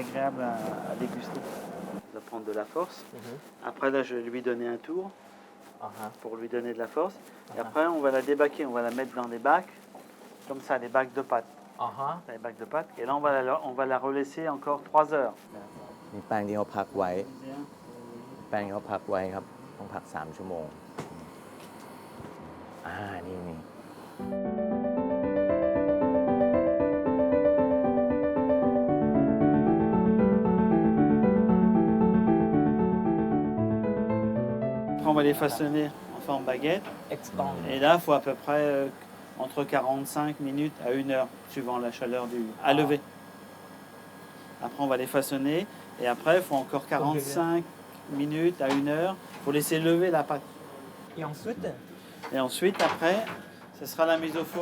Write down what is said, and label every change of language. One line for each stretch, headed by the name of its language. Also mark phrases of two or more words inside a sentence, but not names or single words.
French: En bouche, elle est agréable à déguster. prendre de la force. อือฮึ Après, là, je vais lui donner un tour อ่าฮะ pour lui donner de la force. Et Ah. après, on va la débaquer, on va la mettre dans des bacs, comme ça, des bacs de pâtes. อ่าฮะ Les bacs de pâtes. Et là, on va la relaisser encore 3 heures.
Thai: มีแป้งที่เขาพักไว้ แป้งที่เขาพักไว้ครับ ต้องพัก 3 ชั่วโมง นี่
French: Après, on va les façonner en forme baguette. เอ็กซ์ตอง Et là, il faut à peu près entre 45 minutes à 1 heure, suivant la chaleur à lever. Après, on va les façonner. Et après, il faut encore 45 minutes à 1 heure. Il faut laisser lever la pâte. et ensuite Et ensuite, après, ce sera la mise au four.